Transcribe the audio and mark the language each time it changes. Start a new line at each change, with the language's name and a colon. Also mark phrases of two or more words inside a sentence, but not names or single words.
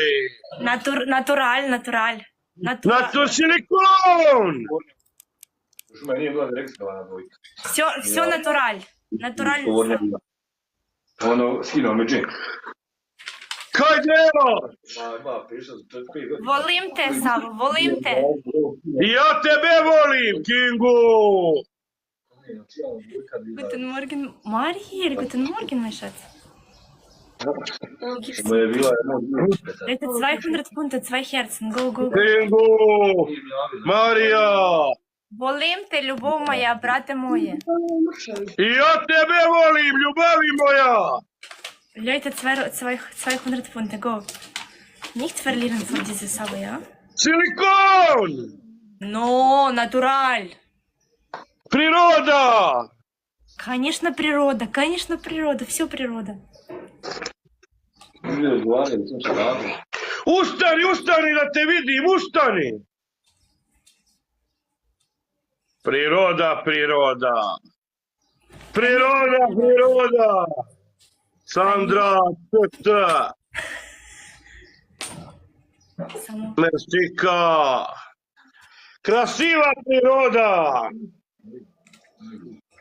Russian: Натураль, натураль. Силикон! Все натураль. Натураль.
Slovenian: Kaj delaš?
Serbian: Volim te, Savo, volim te. Ja tebe volim, Kingu!
German: Guten Morgen, Marier, guten Morgen, mein Schatz. Это 200 Punkte, 2 Herzen.
English: Go, go, go.
Serbian: Kingu! Marija! Volim te,
Russian: любов моя,
Serbian: брате моje. Ja tebe volim, ljubavi moja!
German: Leute, 200 Punkte, go. Nicht verlieren von dieser Savo, ja? Silikon!
Russian: No, натураль. Природа! Конечно, природа, все природа.
Serbian: Ustani, ustani da te vidim, ustani! Priroda, priroda. Priroda, priroda. Sandra, tata.
Bulgarian: Само. Мексика. Красива природа.